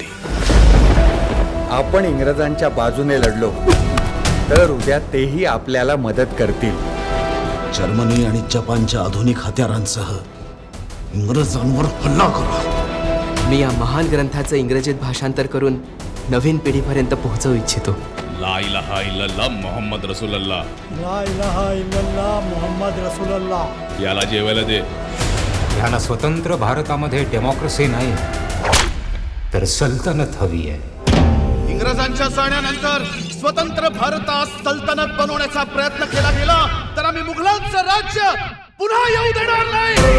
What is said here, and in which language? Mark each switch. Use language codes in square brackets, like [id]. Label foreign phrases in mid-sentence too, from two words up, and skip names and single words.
[mr] आपण इंग्रजांच्या बाजूने लढलो तर उद्या तेही आपल्याला मदत करतील. जर्मनी आणि जपानच्या आधुनिक हत्यारांसह इंग्रजांवर हल्ला करा. मी या महान ग्रंथाचं इंग्रजीत भाषांतर करून नवीन पिढीपर्यंत पोहोचवू इच्छितो. [ar] لا إله إلا الله محمد رسول الله. لا إله إلا الله محمد رسول الله. [mr] याला जेवायला दे. ह्याला स्वतंत्र भारतामध्ये डेमोक्रेसी नाही तर सल्तनत हवी आहे. इंग्रजांच्या जाण्यानंतर स्वतंत्र भारतात सल्तनत बनवण्याचा प्रयत्न केला गेला तर आम्ही मुघलांचं राज्य पुन्हा येऊ देणार नाही.